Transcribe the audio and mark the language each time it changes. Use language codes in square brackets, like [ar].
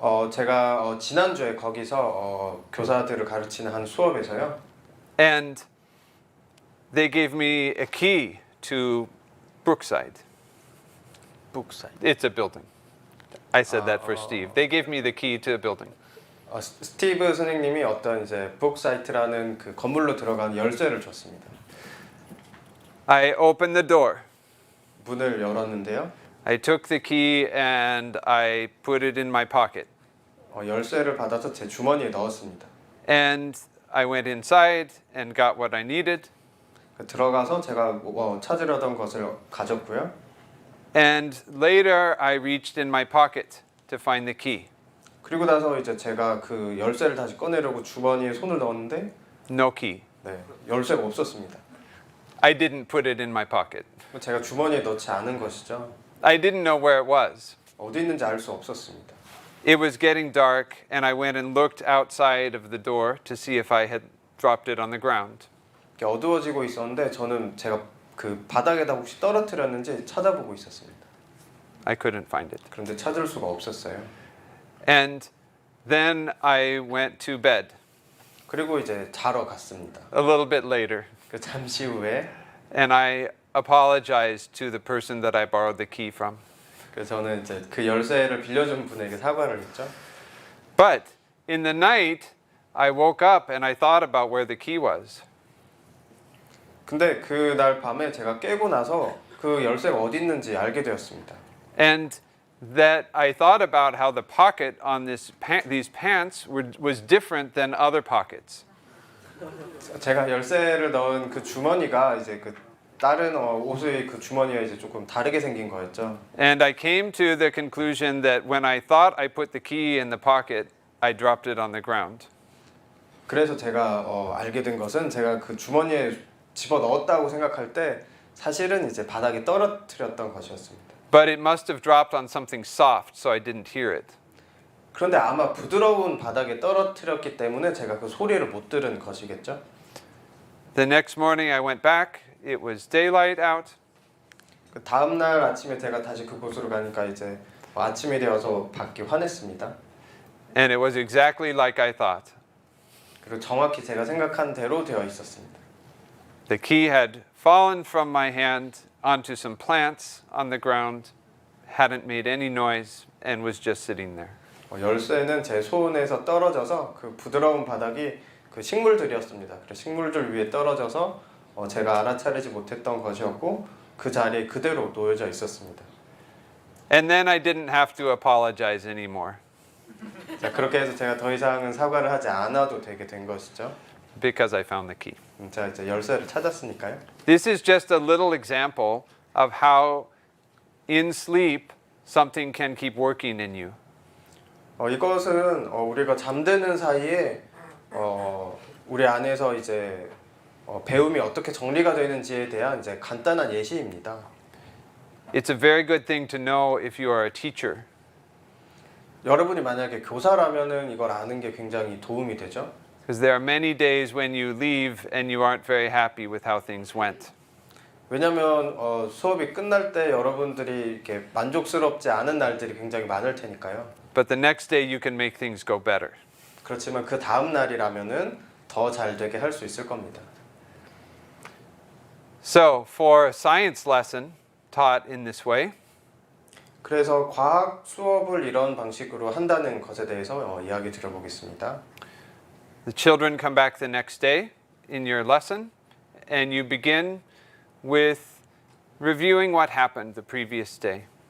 [ko] 제가 지난주에 거기서 교사들을 가르치는 한 수업에서요. [en] And they gave me a key to Brookside. It's a building. I said that for Steve. They gave me the key to a building. [ko] 스티브 선생님이 어떤 이제 북사이트라는 그 건물로 들어간 열쇠를 줬습니다. [en] I opened the door. [ko] 문을 열었는데요. [en] I took the key and I put it in my pocket. [ko] 열쇠를 받아서 제 주머니에 넣었습니다. [en] And I went inside and got what I needed. [ko] 들어가서 제가 찾으려던 것을 가졌고요. [en] And later I reached in my pocket to find the key. [ko] 그리고 나서 이제 제가 그 열쇠를 다시 꺼내려고 주머니에 손을 넣었는데 [en] No key. [ko] 열쇠가 없었습니다. [en] I didn't put it in my pocket. [ko] 제가 주머니에 넣지 않은 것이죠. [en] I didn't know where it was. [ko] 어디 있는지 알 수 없었습니다. [en] It was getting dark and I went and looked outside of the door to see if I had dropped it on the ground. [ko] 어두워지고 있었는데 저는 제가 그 바닥에다 혹시 떨어뜨렸는지 찾아보고 있었습니다. [en] I couldn't find it. [ko] 그런데 찾을 수가 없었어요. [en] And then I went to bed. [ko] 그리고 이제 자러 갔습니다. [en] A little bit later. [ko] 그 잠시 후에 [en] And I apologized to the person that I borrowed the key from. [ko] 그래서 저는 이제 그 열쇠를 빌려준 분에게 사과를 했죠. [en] But in the night, I woke up and I thought about where the key was. [ko] 근데 그날 밤에 제가 깨고 나서 그 열쇠가 어디 있는지 알게 되었습니다. [en] And that I thought about how the pocket on these pants was different than other pockets. [ko] 제가 열쇠를 넣은 그 주머니가 이제 그 다른 옷의 그 주머니와 이제 조금 다르게 생긴 거였죠. [en] And I came to the conclusion that when I thought I put the key in the pocket, I dropped it on the ground. [ko] 그래서 제가 알게 된 것은 제가 그 주머니에 집어 넣었다고 생각할 때 사실은 이제 바닥에 떨어뜨렸던 것이었습니다. [en] But it must have dropped on something soft, so I didn't hear it. [ko] 그런데 아마 부드러운 바닥에 떨어뜨렸기 때문에 제가 그 소리를 못 들은 것이겠죠. [en] The next morning I went back. [ko] It was daylight out. [en] 그 다음 날 아침에 제가 다시 그곳으로 가니까 이제 아침이 되어서 밖이 환했습니다. [ko] And it was exactly like I thought. 그리고 정확히 제가 생각한 대로 되어 있었습니다. [en] The key had fallen from my hand onto some plants on the ground, hadn't made any noise, and was just sitting there. [ko] 열쇠는 제 손에서 떨어져서 그 부드러운 바닥이 그 식물들이었습니다. 그래서 식물들 위에 떨어져서 제가 알아차리지 못했던 것이었고 그 자리에 그대로 놓여져 있었습니다. [en] And then I didn't have to apologize anymore [ko] 자, 그렇게 해서 제가 더 이상은 사과를 하지 않아도 되게 된 것이죠. [en] because I found the key. [ko] 자, 이제 열쇠를 찾았으니까요. [en] This is just a little example of how in sleep something can keep working in you. [ko] 이것은 우리가 잠드는 사이에 우리 안에서 이제 배움이 어떻게 정리가 되는지에 대한 이제 간단한 예시입니다. [en] It's a very good thing to know if you are a teacher. [ko] 여러분이 만약에 교사라면은 이걸 아는 게 굉장히 도움이 되죠. [en] Because there are many days when you leave and you aren't very happy with how things went. [ko] 왜냐하면 수업이 끝날 때 여러분들이 이렇게 만족스럽지 않은 날들이 굉장히 많을 테니까요. [en] But the next day you can make things go better. [ko] 그렇지만 그 다음 날이라면은 더 잘 되게 할 수 있을 겁니다. [en] So, for a science lesson taught in this way, [ko] 그래서 과학 수업을 이런 방식으로 한다는 것에 대해서 이야기 드려보겠습니다. [en] the children come back the next day in your lesson and you begin with reviewing what happened the previous day.